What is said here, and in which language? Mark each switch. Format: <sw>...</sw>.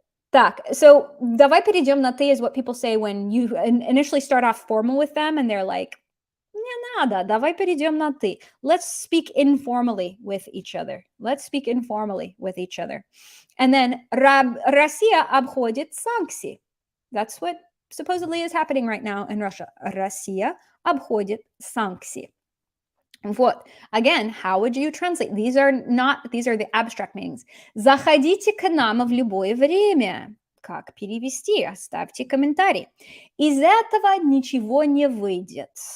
<en>Так, so</en> <ru>давай перейдем на ты</ru> <en>is what people say when you initially start off formal with them and they're like,</en> <ru>не надо, давай перейдем на ты.</ru> <en>Let's speak informally with each other. Let's speak informally with each other. And then</en> <ru>Россия обходит санкции.</ru> <en>That's what supposedly is happening right now in Russia.</en> <ru>Россия обходит санкции. Вот.</ru> <en>Again, how would you translate? These are the abstract meanings.</en> <ru>Заходите к нам в любое время. Как перевести? Оставьте комментарий. Из этого ничего не выйдет.</ru>